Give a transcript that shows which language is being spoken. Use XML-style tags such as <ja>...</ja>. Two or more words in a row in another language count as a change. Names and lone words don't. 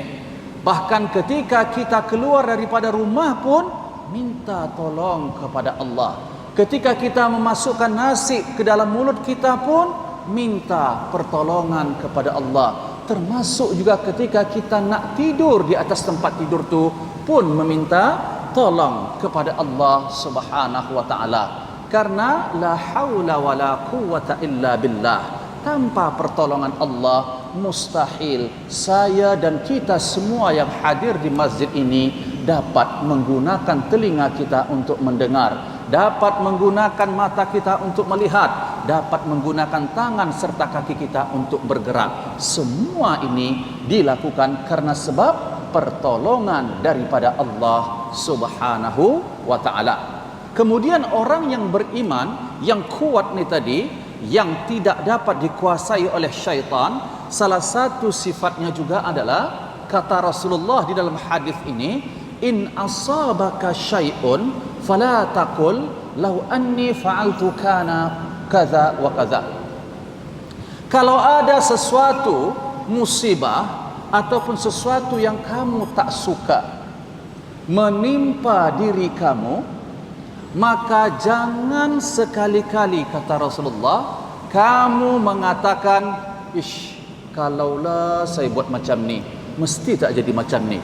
<ms>Bahkan ketika kita keluar daripada rumah pun minta tolong kepada Allah. Ketika kita memasukkan nasi ke dalam mulut kita pun minta pertolongan kepada Allah. Termasuk juga ketika kita nak tidur di atas tempat tidur tu pun meminta tolong kepada Allah</ms> <ar>سبحانه وتعالى. Karena لا حول ولا قوة إلا بالله.</ar> <ms>Tanpa pertolongan Allah mustahil saya dan kita semua yang hadir di masjid ini dapat menggunakan telinga kita untuk mendengar, dapat menggunakan mata kita untuk melihat, dapat menggunakan tangan serta kaki kita untuk bergerak. Semua ini dilakukan karena sebab pertolongan daripada Allah</ms> <ar>سبحانه وتعالى.</ar> <ms>Kemudian orang yang beriman, yang kuat ni tadi, yang tidak dapat dikuasai oleh syaitan, salah satu sifatnya juga adalah, kata Rasulullah di dalam hadis ini,</ms> <ar>إن أصابك شيء فلا تقل لو أني فعلت كان كذا وكذا.</ar> <ms>Kalau ada sesuatu musibah ataupun sesuatu yang kamu tak suka menimpa diri kamu, maka jangan sekali-kali, kata Rasulullah, kamu mengatakan, ish, kalaulah saya buat macam ni, mesti tak jadi macam ni.</ms>